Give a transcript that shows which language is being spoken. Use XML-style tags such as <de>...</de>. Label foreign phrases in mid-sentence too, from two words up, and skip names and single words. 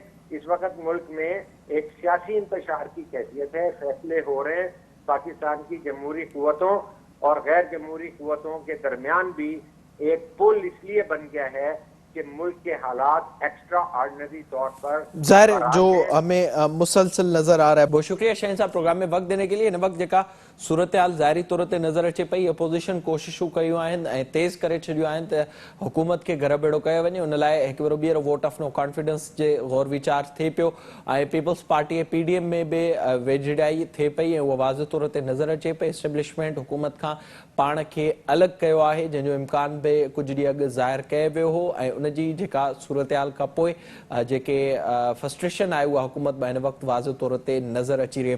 <ur>اس وقت ملک میں ایک سیاسی انتشار کی کیفیت ہے، فیصلے ہو رہے ہیں پاکستان کی جمہوری قوتوں اور غیر جمہوری قوتوں کے درمیان بھی ایک پل اس لیے بن گیا ہے کہ ملک کے حالات ایکسٹرا آرڈنری طور پر ظاہر جو ہمیں مسلسل نظر آ رہا ہے. بہت شکریہ شہین صاحب پروگرام میں وقت دینے کے لیے.</ur> <sd>ان وقت جکا صورتحال ظاہری طور تے نظر اچے پئی، اپوزیشن کوششوں کیوں آہن ऐं तेज़ करे छॾियूं आहिनि त हुकूमत खे घर बेड़ो कयो वञे. उन लाइ हिकु भेरो ॿीहर</sd> <en>vote of no confidence</en> <sd>जे गौर वीचार थिए पियो ऐं पीपल्स पार्टी PDM में बि वेझड़ाई थिए पई ऐं उहा वाज़ तौर ते नज़र अचे पई. एस्टेब्लिशमेंट हुकूमत खां पाण खे अलॻि कयो आहे, जंहिंजो इम्कान बि कुझु ॾींहं अॻु ज़ाहिर कयो वियो हो ऐं उनजी जेका सूरतहाल खां पोइ जेके फ्रस्ट्रेशन आहे उहा हुकूमत में हिन वक़्तु वाज़ तौर ते नज़र अची रही आहे.</sd>